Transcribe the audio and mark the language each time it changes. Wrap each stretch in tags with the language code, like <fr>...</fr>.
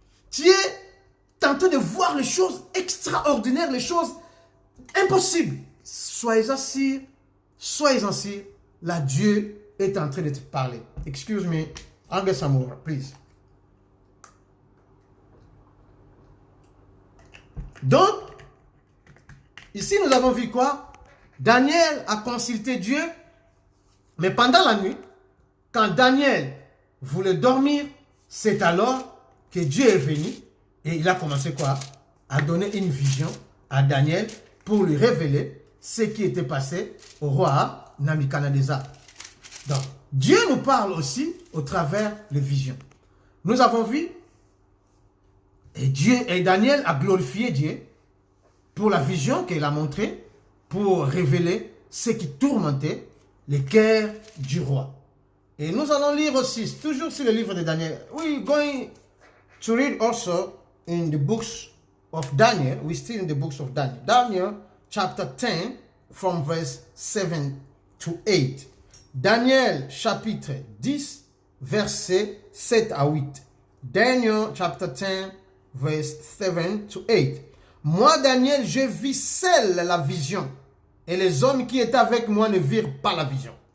<fr>Tu es en train de voir les choses extraordinaires, les choses impossibles. Soyez-en sûrs, là, Dieu est en train de te parler.</fr> <en>Excuse me, I'll get some more, please.</en> <fr>Donc, ici, nous avons vu quoi? Daniel a consulté Dieu, mais pendant la nuit, quand Daniel voulait dormir, c'est alors que Dieu est venu et il a commencé quoi? À donner une vision à Daniel pour lui révéler ce qui était passé au roi Nabuchodonosor. Donc, Dieu nous parle aussi au travers les visions. Nous avons vu, et Daniel a glorifié Dieu pour la vision qu'il a montrée, pour révéler ce qui tourmentait les cœurs du roi. Et nous allons lire aussi, toujours sur le livre de Daniel.</fr> <en>We're going to read also in the books of Daniel. We're still in the books of Daniel. Daniel chapter 10 from verse 7 to 8.</en> <fr>Daniel chapitre 10 versets 7 à 8.</fr> <en>Daniel chapter 10 verse 7 to 8.</en> <fr>Moi Daniel, je vis seul la vision et les hommes qui étaient avec moi ne virent pas la vision.</fr>